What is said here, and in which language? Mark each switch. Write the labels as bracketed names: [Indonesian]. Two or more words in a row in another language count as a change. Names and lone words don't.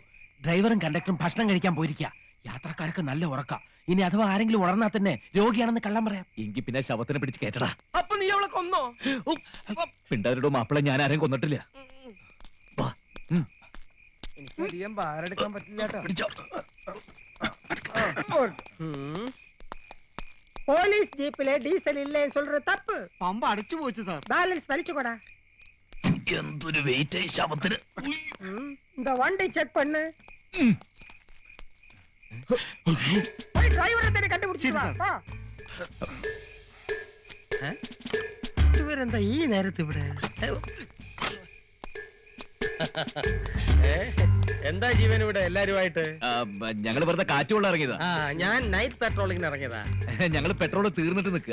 [Malayalam] ഡ്രൈവറും കണ്ടക്ടറും ഭക്ഷണം കഴിക്കാൻ പോയിരിക്കുക. യാത്രക്കാർക്ക് നല്ല ഉറക്ക. ഇനി അഥവാ ആരെങ്കിലും ഉണർന്നാൽ തന്നെ രോഗിയാണെന്ന് കള്ളം പറയാം. എങ്കിൽ പിന്നെ ശവത്തിനെ പിടിച്ച് കേട്ടടാ. അപ്പൊ നീ അവളെ കൊന്നോ? പിണ്ടാരുടെ മാപ്പിളെ ഞാൻ ആരെയും കൊന്നിട്ടില്ല. എനിക്ക് അധികം ഭാരെടുക്കാൻ പറ്റില്ല. [Tamil] போலீஸ் ஜீப்ல டீசல் இல்லைன்னு சொல்ற தப்பு. பம்ப் அடைச்சு போச்சு சார். பேலன்ஸ் வலிச்சுக்கோடா. [Malayalam] എന്തൊരു വെയിറ്റ് ശവത്തിന്. [Tamil] இந்த வண்டி செக் பண்ணு. போய் டிரைவரை தேடி கண்டுபிடிச்சு வா. [Malayalam] ഇവരെന്താ ഈ നേരത്ത് ഇവിടെ? എന്താ ജീവൻ ഇവിടെ എല്ലാരുമായിട്ട്? ഞങ്ങള് വെറുതെ കാറ്റുകൊള്ള ഇറങ്ങിയതാ. ഞാൻ നൈറ്റ് പെട്രോളിങ്ങിന് ഇറങ്ങിയതാ. ഞങ്ങള് പെട്രോൾ തീർന്നിട്ട് നിൽക്കുക.